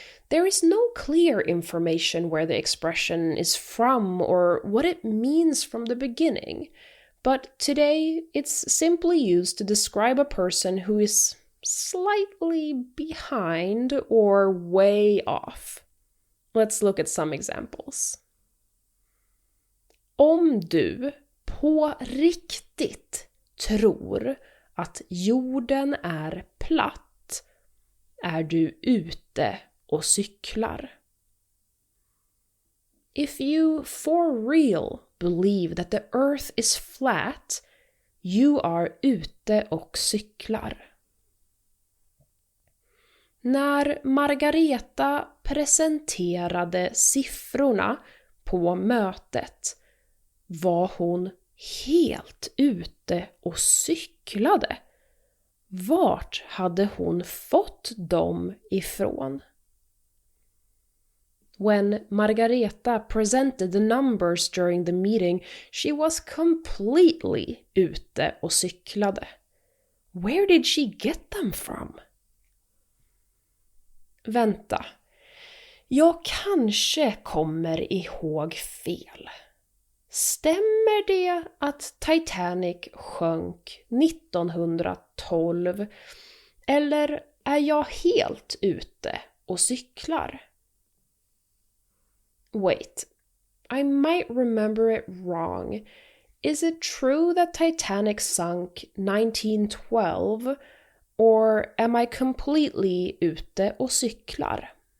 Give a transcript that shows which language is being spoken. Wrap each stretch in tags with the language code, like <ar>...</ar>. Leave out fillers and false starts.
<en>There is no clear information where the expression is from or what it means from the beginning, but today it's simply used to describe a person who is slightly behind or way off. Let's look at some examples.</en> <sv>Om du på riktigt tror att jorden är platt är du ute och cyklar.</sv> <en>If you for real believe that the earth is flat, you are</en> <sv>ute och cyklar. När Margareta presenterade siffrorna på mötet var hon helt ute och cyklade. Vart hade hon fått dem ifrån?</sv> <en>When Margareta presented the numbers during the meeting, she was completely</en> <sv>ute och cyklade.</sv> <en>Where did she get them from?</en> <sv>Vänta, jag kanske kommer ihåg fel. Stämmer det att Titanic sjönk 1912? Eller är jag helt ute och cyklar?</sv> <en>Wait, I might remember it wrong. Is it true that Titanic sunk 1912? Or am I completely</en> <sv>ute och cyklar?</sv>